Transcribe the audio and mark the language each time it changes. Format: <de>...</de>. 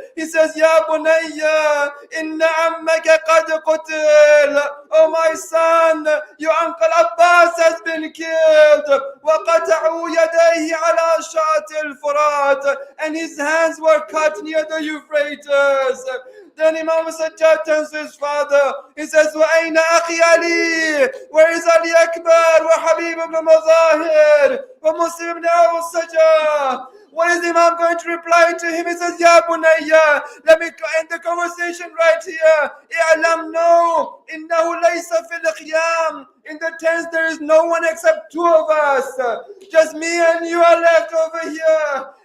<en>He says,</en> <ar>Ya Bunayya, inna ammaka qad qutil.</ar> <en>Oh my son, your uncle Abbas has been killed.</en> <ar>وَقَطَعُوا يَدَيْهِ عَلَى شَاطِ الْفُرَاتِ.</ar> <en>And his hands were cut near the Euphrates. Then Imam Sajjad turns to his father. He says,</en> <ar>وَأَيْنَ أَخِي عَلِي?</ar> <en>Where is Ali Akbar?</en> <ar>وَحَبِيب ibn Mazahir? وَمُسْلِم ibn al-Sajjad?</ar> <en>What is Imam going to reply to him? He says,</en> <ar>Ya Bunayya,</ar> <en>let me end the conversation right here.</en> <ar>I'lam,</ar> <en>no,</en> <ar>innahu laysa fil khiyam.</ar> <en>In the tents there is no one except two of us. Just me and you are left over here.</en>